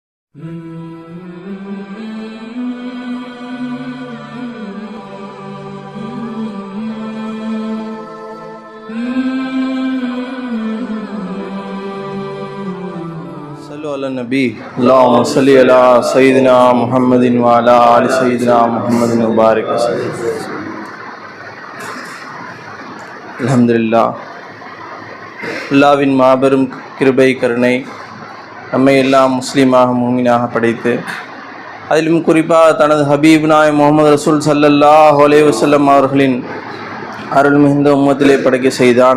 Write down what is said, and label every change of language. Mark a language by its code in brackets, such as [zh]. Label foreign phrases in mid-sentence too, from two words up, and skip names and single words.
[ar] نبي اللهم صل على سيدنا محمد وعلى آل سيدنا محمد مبارك الحمد لله. [ta] அல்லாஹ்வின் மாபெரும் கிருபை கருணை நம்மை எல்லாம் முஸ்லீமாக மூமினாக படைத்து அதிலும் குறிப்பாக தனது ஹபீப் நாய் முகமது ரசூல் [ar] صلى الله عليه وسلم [ta] அவர்களின் அருள் மிகுந்த உம்மத்திலே படைக்க செய்தான்.